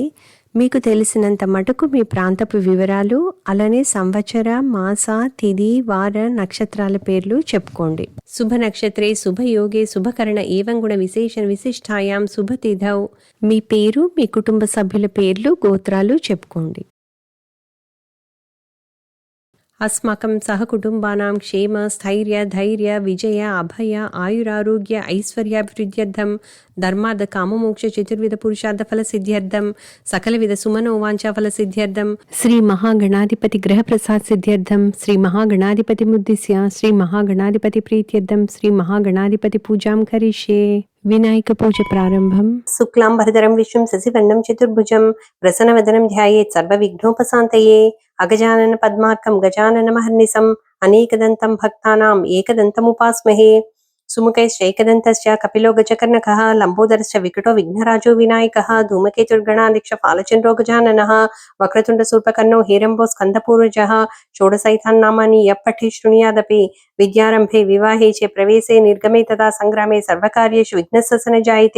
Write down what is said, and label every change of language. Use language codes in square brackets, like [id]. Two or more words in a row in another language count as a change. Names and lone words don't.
[te] మీకు తెలిసినంత మటుకు మీ ప్రాంతపు వివరాలు, అలానే సంవత్సర, మాస, తిథి, వార, నక్షత్రాల పేర్లు చెప్పుకోండి. [sa] శుభ నక్షత్రే శుభయోగే శుభకరణ ఏవం గుణ విశేషణ విశిష్టాయాం శుభతిథౌ. [te] మీ పేరు, మీ కుటుంబ సభ్యుల పేర్లు, గోత్రాలు చెప్పుకోండి. [sa] अस्माकं सहकुटुम्बानां क्षेम स्थैर्य धैर्य विजय अभय आयुरारोग्य ऐश्वर्याभिवृद्ध्यर्थं धर्मार्थ काममोक्ष चतुर्विध पुरुषार्थ फल सिद्ध्यर्थं सकलविध सुमनोवांछा फल सिद्ध्यर्थं श्री महागणाधिपति ग्रह प्रसाद सिद्ध्यर्थं श्री महागणाधिपति मुद्दिश्य श्री महागणाधिपति प्रीत्यर्थं श्री महागणाधिपति पूजां करिष्ये। [te] వినాయక పూజ ప్రారంభం. [sa] శుక్లాంబరధరం విష్ణుం శశివర్ణం చతుర్భుజం ప్రసన్నవదనం ధ్యాయేత్ సర్వవిఘ్నోపశాంతయే అగజానన పద్మార్కం గజాననమహర్నిశం అనేకదంతం భక్తానాం ఏకదంతముపాస్మహే సుముఖైశ్చైకదంతస్య కపిలో గజకర్ణకः లంబోదరశ్చ వికటో విఘ్నరాజో వినాయకः ధూమకేతుర్గణాధ్యక్ష ఫాలచంద్రో గజాననः వక్రతుండశూర్పకర్ణో హేరంబో స్కందపూర్వజः షోడశైతాన్నామాని యః పఠేత్ శృణుయాదపి విద్యారంభే వివాహే చ ప్రవేశే నిర్గమే తదా సంగ్రామే సర్వకార్యేషు విఘ్నస్య న జాయతే.